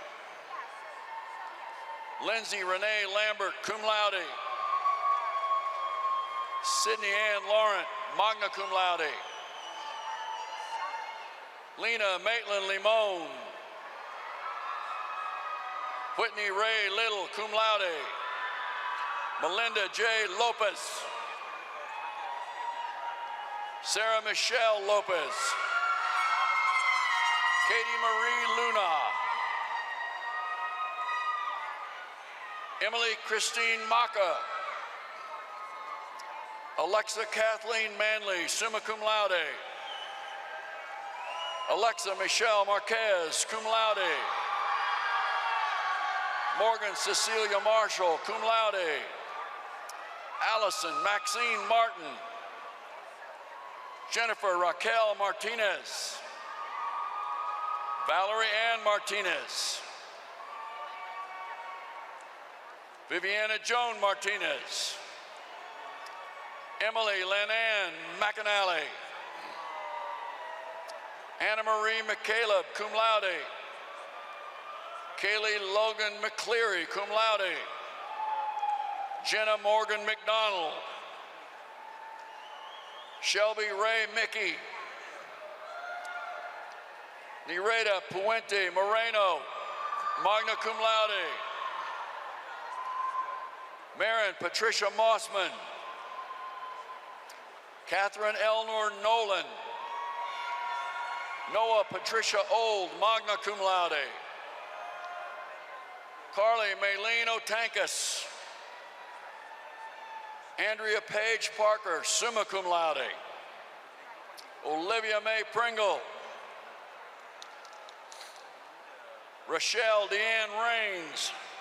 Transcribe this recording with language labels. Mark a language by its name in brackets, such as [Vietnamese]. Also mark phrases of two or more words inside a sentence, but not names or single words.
[English] Lindsay Renee Lambert, [Latin] cum laude. [English] Sydney Ann Laurent, [Latin] magna cum laude. [English] Lena Maitland Limon. Whitney Ray Little, [Latin] cum laude. [English] Melinda J. Lopez. Sarah Michelle Lopez. Katie Marie Luna. Emily Christine Maka. Alexa Kathleen Manley, [Latin] summa cum laude. [English] Alexa Michelle Marquez, [Latin] cum laude. [English] Morgan Cecilia Marshall, [Latin] cum laude. [English] Allison Maxine Martin. Jennifer Raquel Martinez. Valerie Ann Martinez. Viviana Joan Martinez. Emily Lenan McAnally. Anna Marie McCaleb, [Latin] cum laude. [English] Kaylee Logan McCleary, [Latin] cum laude. [English] Jenna Morgan McDonald. Shelby Ray Mickey. Nereda Puente Moreno, [Latin] magna cum laude. [English] Marin Patricia Mossman. Catherine Elnor Nolan. Noah Patricia Old, [Latin] magna cum laude. [English] Carly Maylene Otankus. Andrea Page Parker, [Latin] summa cum laude. [English] Olivia Mae Pringle. Rochelle Deanne Rains.